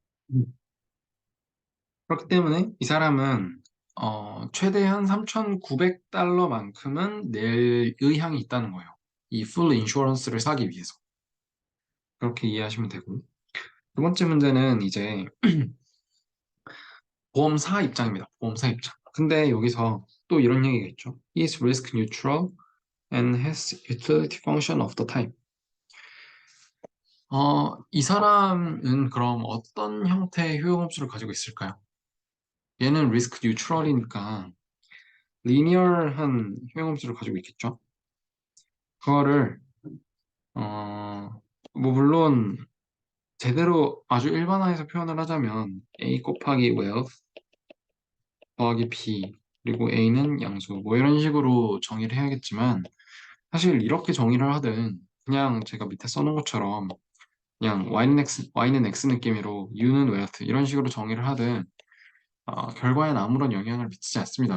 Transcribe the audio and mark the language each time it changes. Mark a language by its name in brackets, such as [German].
[Korean] 음. 그렇기 때문에 이 사람은 최대한 3,900달러만큼은 낼 의향이 있다는 거예요. 이 풀 인슈런스를 사기 위해서. 그렇게 이해하시면 되고. 두 번째 문제는 이제 보험사 입장입니다. 보험사 입장. 근데 여기서 또 이런 얘기가 있죠. [English] is risk neutral and has utility function of the type. [Korean] 이 사람은 그럼 어떤 형태의 효용업소를 가지고 있을까요? 얘는 리스크 뉴트럴이니까 리니얼한 효용업소를 가지고 있겠죠. 그거를 어, 뭐 물론 제대로 아주 일반화해서 표현을 하자면 A 곱하기 wealth 더하기 B 그리고 A는 양수 뭐 이런 식으로 정의를 해야겠지만 사실 이렇게 정의를 하든 그냥 제가 밑에 써놓은 것처럼 그냥 Y는 X 느낌으로 U는 웨어트 이런 식으로 정의를 하든 결과에는 아무런 영향을 미치지 않습니다.